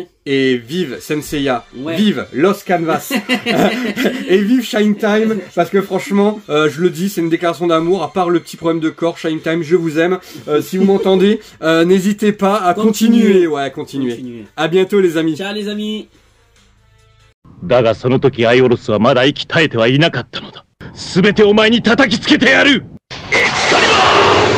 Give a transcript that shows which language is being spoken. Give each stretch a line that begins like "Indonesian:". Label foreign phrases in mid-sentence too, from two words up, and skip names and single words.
French: Et vive Senseiya, Ouais. vive Lost Canvas, et vive Shine Time, parce que franchement, je le dis, c'est une déclaration d'amour, à part le petit problème de corps, Shine Time, je vous aime. Si vous m'entendez, n'hésitez pas à continuer. Ouais, continuer. À bientôt les amis. Ciao les amis.
Japanese: だがその時アイオロスはまだ息絶えてはいなかったのだ。全てお前に叩きつけてやる。エクスカリバー！